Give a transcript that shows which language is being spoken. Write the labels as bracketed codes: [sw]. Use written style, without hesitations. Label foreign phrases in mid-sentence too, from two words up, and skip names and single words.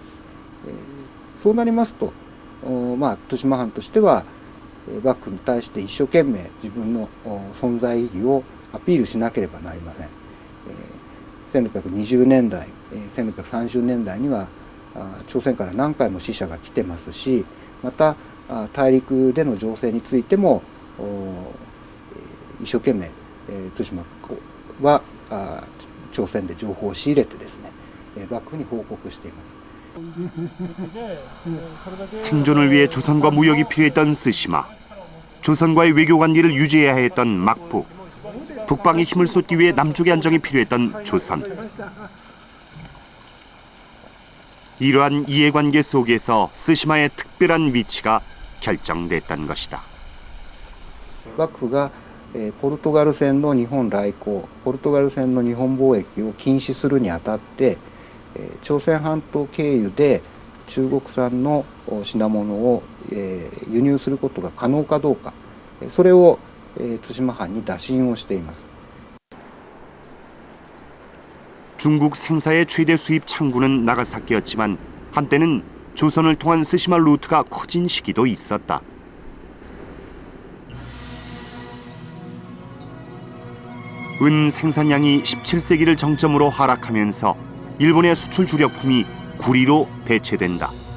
[ja] そうなりますと、対馬藩としては幕府に対して一生懸命自分の存在意義をアピールしなければなりません。1620年代、1630年代には朝鮮から何回も使者が来てますし、また大陸での情勢についても一生懸命対馬は朝鮮で情報を仕入れてですね、幕府に報告しています。 [ko] 생존을 위해 조선과 무역이 필요했던 스시마. 조선과의 외교 관계를 유지해야 했던 막부. 북방에 힘을 쏟기 위해 남쪽의 안정이 필요했던 조선. 이러한 이해관계 속에서 스시마의 특별한 위치가 결정됐던 것이다. [ja] 幕府がポルトガル船の日本来航、ポルトガル船の日本貿易を禁止するにあたって、朝鮮半島経由で中国産の品物を輸入することが可能かどうか、それを対馬藩に打診をしています。 [ko] 중국 생사의 최대 수입 창구는 나가사키였지만 한때는 조선을 통한 스시마 루트가 커진 시기도 있었다. 은 생산량이 17세기를 정점으로 하락하면서 일본의 수출 주력품이 구리로 대체된다.